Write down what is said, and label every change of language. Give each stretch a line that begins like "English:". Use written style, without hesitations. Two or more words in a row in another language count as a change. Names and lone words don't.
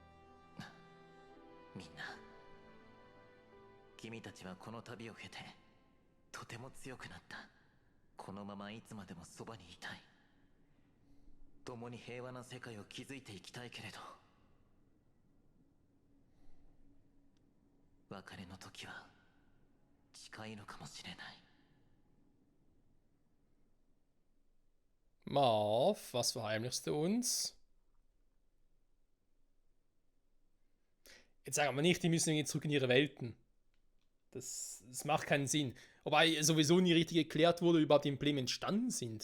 Japanese: みんな、君たちはこの旅を経てとても強くなった。このままいつまでもそばにいたい。共に平和な世界を築いていきたいけれど、別れの時は近いのかもしれない。
German: Marv, was verheimlichst du uns? Jetzt sagen wir nicht, die müssen jetzt zurück in ihre Welten. Das macht keinen Sinn. Wobei sowieso nie richtig erklärt wurde, wie überhaupt die Embleme entstanden sind.